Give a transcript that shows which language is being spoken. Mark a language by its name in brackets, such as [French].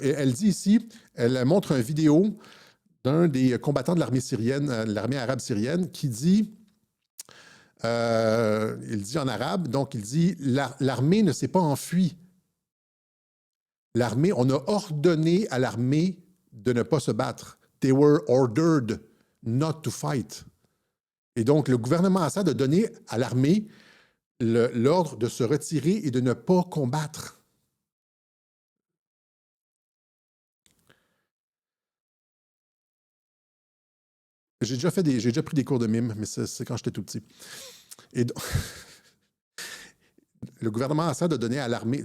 [French] Elle dit ici, elle montre une vidéo d'un des combattants de l'armée syrienne, l'armée arabe syrienne, qui dit... il dit en arabe, donc il dit l'armée ne s'est pas enfuie. L'armée, on a ordonné à l'armée de ne pas se battre. [English] They were ordered not to fight. [French] Et donc, le gouvernement Assad a donné à l'armée l'ordre de se retirer et de ne pas combattre. J'ai déjà pris des cours de mime, mais c'est quand j'étais tout petit. Et donc, le gouvernement Assad a donné à l'armée...